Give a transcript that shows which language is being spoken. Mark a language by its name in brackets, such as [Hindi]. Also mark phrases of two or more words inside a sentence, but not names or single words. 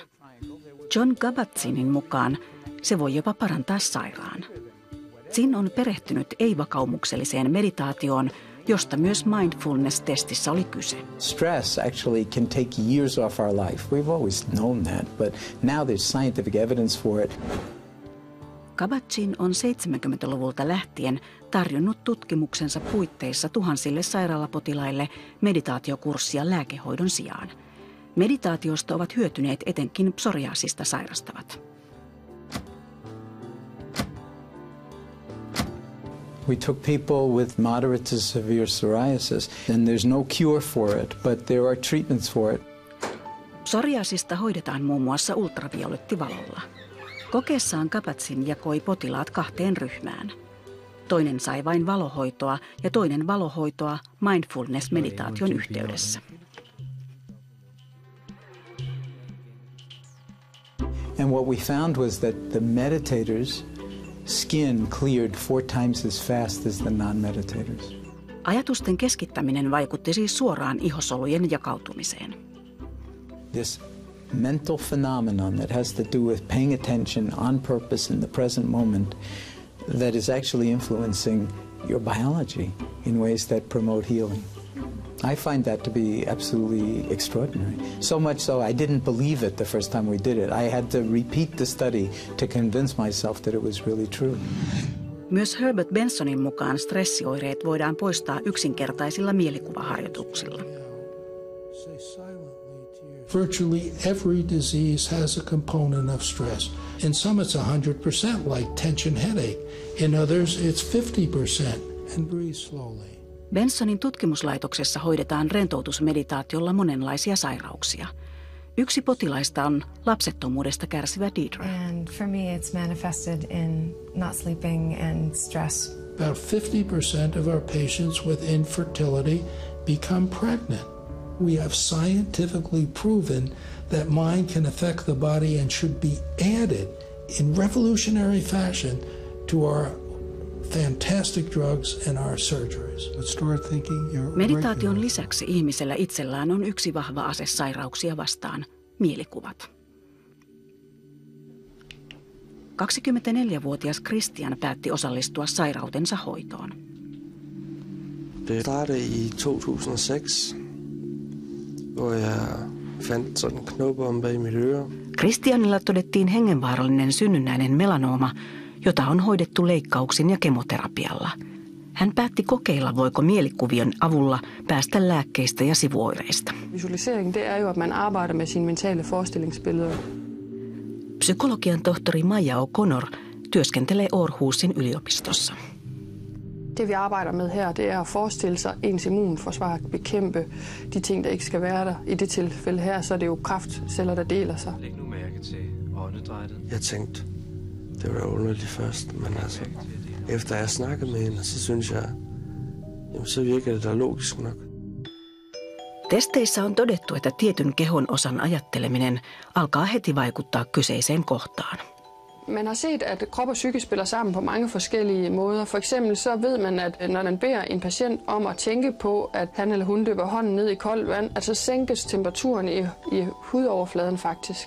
[Finnish] John Kabat-Zinin mukaan se voi jopa parantaa sairaan. Zin on perehtynyt ei-vakaumukselliseen meditaatioon, josta myös mindfulness-testissä oli kyse. [English] Stress actually can take years off our life. We've always known that, but now there's scientific evidence for it. [Finnish] Kabat-Zin on 70-luvulta lähtien tarjonnut tutkimuksensa puitteissa tuhansille sairaalapotilaille meditaatiokurssia lääkehoidon sijaan. Meditaatiosta ovat hyötyneet etenkin psoriasista sairastavat. [English] We took people with moderate to severe psoriasis, and there's no cure for it, but there are treatments for it. [Finnish] Psoriasista hoidetaan muun muassa ultraviolettivalolla. Kokeessaan Kabat-Zin jakoi potilaat kahteen ryhmään. Toinen sai vain valohoitoa ja toinen valohoitoa mindfulness-meditaation yhteydessä. [English] And what we found was that the meditators' skin cleared 4 times as fast as the non-meditators. [Finnish] Ajatusten keskittäminen vaikutti siis suoraan ihosolujen jakautumiseen. [English] This mental phenomenon that has to do with paying attention on purpose in the present moment that is actually influencing your biology in ways that promote healing. I find that to be absolutely extraordinary. So much so I didn't believe it the first time we did it. I had to repeat the study to convince myself that it was really true. [Finnish] Myös Herbert Bensonin mukaan stressioireet voidaan poistaa yksinkertaisilla mielikuvaharjoituksilla. [English] Virtually every disease has a component of stress. In some it's 100%, like tension headache. In others it's 50%, and breathe slowly. [Finnish] Bensonin tutkimuslaitoksessa hoidetaan rentoutusmeditaatiolla monenlaisia sairauksia. Yksi potilaista on lapsettomuudesta kärsivä Deidre. [English] And for me it's manifested in not sleeping and stress. About 50% of our patients with infertility become pregnant. We have scientifically proven that mind can affect the body and should be added in revolutionary fashion to our fantastic drugs and our surgeries. But start thinking you're [Finnish] Meditaation lisäksi ihmisellä itsellään on yksi vahva ase sairauksia vastaan, mielikuvat. 24-vuotias Christian päätti osallistua sairautensa hoitoon. [Danish] Det startede i 2006, hvor jeg fandt sådan en knop om bag mit øre. [Finnish] Christianilla todettiin hengenvaarallinen synnynnäinen melanooma, jota on hoidettu leikkauksin ja kemoterapialla. Hän päätti kokeilla, voiko mielikuvion avulla päästä lääkkeistä ja sivuoireista. [Danish] Visualisering, det er jo, at man arbejder med sine mentale forestillingsbilleder. [Finnish] Psykologian tohtori Maja O'Connor työskentelee Aarhusin yliopistossa. [Danish] Det vi arbejder med her, det er at forestille sig ens immunforsvar, bekæmpe de ting, der ikke skal være der. I det tilfælde her, så er det jo kraftceller, der deler sig. Læg nu mærke til åndedrættet. Jeg tænkte, det var underligt først, men altså, efter jeg snakkede med hende, så synes jeg, jamen, så virker det da logisk nok. [Finnish] Testeissä on todettu, että tietyn kehon osan ajatteleminen alkaa heti vaikuttaa kyseiseen kohtaan. [Danish] Man har set, at krop og psyke spiller sammen på mange forskellige måder. For eksempel så ved man, at når man beder en patient om at tænke på, at han eller hun dypper hånden ned i koldt vand, at så sænkes temperaturen i hudoverfladen faktisk.